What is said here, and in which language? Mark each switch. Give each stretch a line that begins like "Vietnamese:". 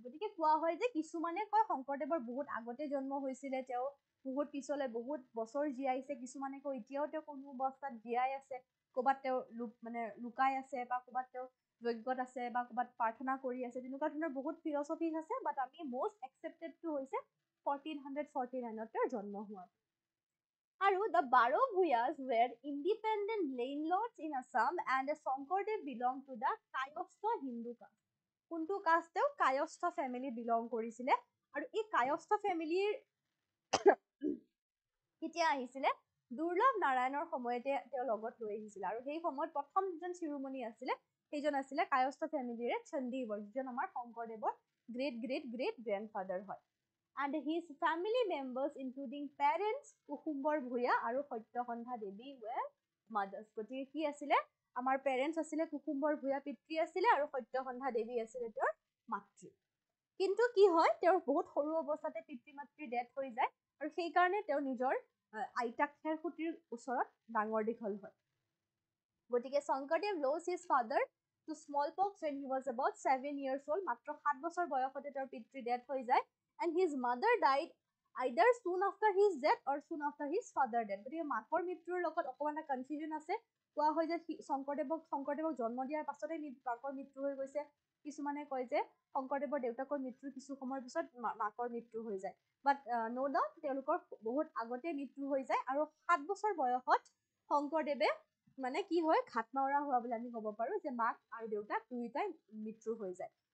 Assamese: গতিকে কোৱা হয় যে কিছুমানে কয় শংকৰদেৱৰ বহুত আগতে জন্ম হৈছিলে, তেওঁ বহুত পিছলৈ বহুত বছৰ জীয়াইছে, কিছুমানে কয় এতিয়াও তেওঁ কোনো অৱস্থাত জীয়াই আছে, ক'ৰবাত তেওঁ মানে লুকাই আছে, বা ক'ৰবাত তেওঁ যজ্ঞত আছে, বা ক'ৰবাত প্ৰাৰ্থনা কৰি আছে, তেনেকুৱা ধৰণৰ বহুত ফিলচফিজ আছে। বাট আমি
English: most accepted
Assamese: টো হৈছে 1449 তেওঁৰ জন্ম হোৱা।
English: আৰু the Barovuyas were independent landlords in Assam, and Shonkordev belonged to the Kayastha Hindu caste.
Assamese: কোনটো কাষ্ট? তেওঁ কায়স্থ ফেমিলি বিলং কৰিছিলে। আৰু এই কায়স্থ ফেমিলিৰ কেতিয়া আহিছিলে? দুৰ্লভ নাৰায়ণৰ সময়তে তেওঁ লগত লৈ আহিছিলে। আৰু সেই সময়ত প্ৰথম যিজন শিৰোমণি আছিলে, সেইজন আছিলে কায়স্থ ফেমিলিৰে চণ্ডীবৰ, যিজন আমাৰ শংকৰদেৱৰ গ্ৰেট গ্ৰেট গ্ৰেট গ্ৰেণ্ডফাদাৰ হয়।
English: And his family members including parents Kusumbar Bhuyan আৰু Satyasandha Devi were mothers.
Assamese: গতিকে কি আছিলে? আমাৰ পেৰেণ্টছ আছিলে কুসুম্বৰ ভূঞা পিতৃ আছিলে, আৰু সত্যসন্ধা দেৱী আছিলে তেওঁৰ মাতৃ। কিন্তু কি হয়, তেওঁৰ বহুত সৰু অৱস্থাতে পিতৃ মাতৃ ডেথ হৈ যায়, আৰু সেইকাৰণে তেওঁ নিজৰ আইতাক খেৰসুতিৰ ওচৰত ডাঙৰ দীঘল হয়।
English: গতিকে Sankardev lost his father to smallpox when he was about 7 years old.
Assamese: মাত্ৰ 7 বছৰ বয়সতে তেওঁৰ পিতৃ ডেথ হৈ যায়,
English: and his mother died either soon after his death or soon after his father death.
Assamese: গতিকে মাকৰ মৃত্যুৰ লগত অকণমান কনফিউজন আছে। কোৱা হয় যে শংকৰদেৱক জন্ম দিয়াৰ পাছতে মাকৰ মৃত্যু হৈ গৈছে। কিছুমানে কয় যে শংকৰদেৱৰ দেউতাকৰ মৃত্যুৰ কিছু সময়ৰ পিছত মাকৰ মৃত্যু হৈ যায়।
English: but no' doubt
Assamese: তেওঁলোকৰ বহুত আগতে মৃত্যু হৈ যায় আৰু 7 বছৰ বয়সত শংকৰদেৱে মানে কি হয় ঘাট মাউৰা হোৱা বুলি আমি ক'ব পাৰো যে মাক আৰু দেউতাক দুয়োটাই মৃত্যু হৈ যায়।